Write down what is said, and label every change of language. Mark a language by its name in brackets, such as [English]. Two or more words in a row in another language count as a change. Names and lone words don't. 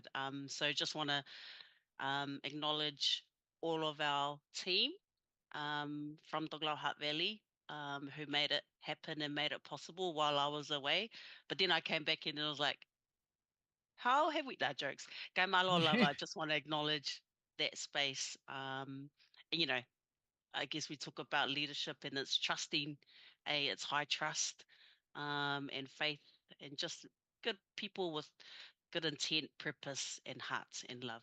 [English] So just want to acknowledge all of our team from Tokelau Hutt Valley who made it happen and made it possible while I was away. But then I came back in and I was like, how have we, that jokes. [Tokelau] Kai malo lava, [English] I just want to acknowledge that space. And, I guess we talk about leadership, and it's trusting, it's high trust and faith, and just good people with good intent, purpose, and heart and love.